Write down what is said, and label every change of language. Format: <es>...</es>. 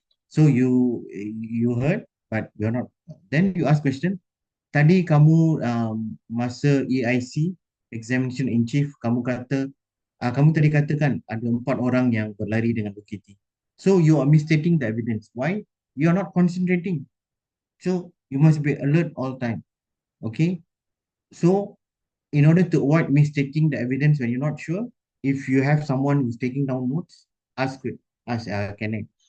<en>So you heard, but you're not. Then you ask question.</en> <ms>Tadi kamu masa EIC</ms> <en>examination in chief,</en> <ms>kamu tadi katakan ada 4 orang yang berlari dengan UKT.</ms> <en>So you are misstating the evidence. Why? You are not concentrating. So you must be alert all time. Okay. So in order to avoid misstating the evidence when you're not sure, if you have someone who's taking down notes, ask it. Can I?</en>